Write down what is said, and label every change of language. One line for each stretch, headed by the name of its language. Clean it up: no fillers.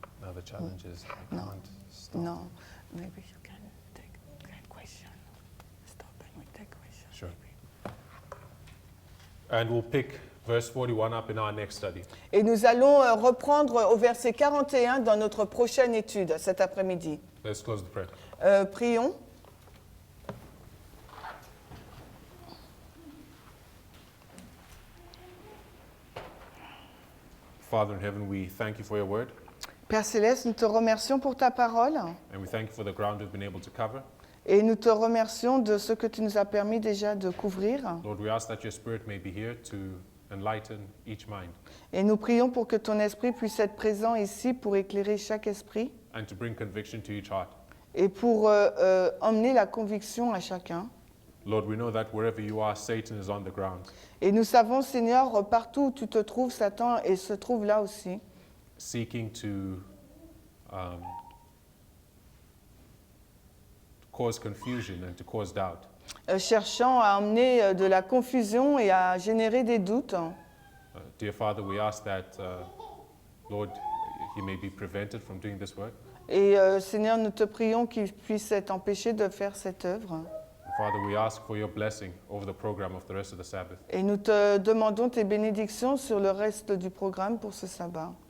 English: Now the challenge is I No. can't stop. Non, maybe you can take question. Stop and we take question. Sure. And we'll pick verse 41 up in our next study.
French: Et nous allons reprendre au verset 41 dans notre prochaine étude cet après-midi.
English: Let's close the prayer.
French: Prions.
English: Father in heaven, we thank you for your word,
French: Père Céleste, nous te remercions pour ta parole
English: and we thank you for the ground we've been able to cover.
French: et nous te remercions de ce que tu nous as permis déjà de couvrir.
English: Lord, we ask that your spirit may be here to enlighten each mind
French: Et nous prions pour que ton esprit puisse être présent ici pour éclairer chaque esprit
English: and to bring conviction to each heart.
French: et pour emmener la conviction à chacun.
English: Lord, we know that wherever you are, Satan is on the ground,
French: Et nous savons, Seigneur, partout où tu te trouves, Satan et se trouve là aussi,
English: seeking to cause confusion and to cause doubt.
French: cherchant à emmener de la confusion et à générer des doutes.
English: Dear Father, we ask that, Lord, he may be prevented from doing this work.
French: Et Seigneur, nous te prions qu'il puisse être empêché de faire cette œuvre.
English: Father, we ask for your blessing over the program of the rest of the Sabbath.
French: Et nous te demandons tes bénédictions sur le reste du programme pour ce sabbat.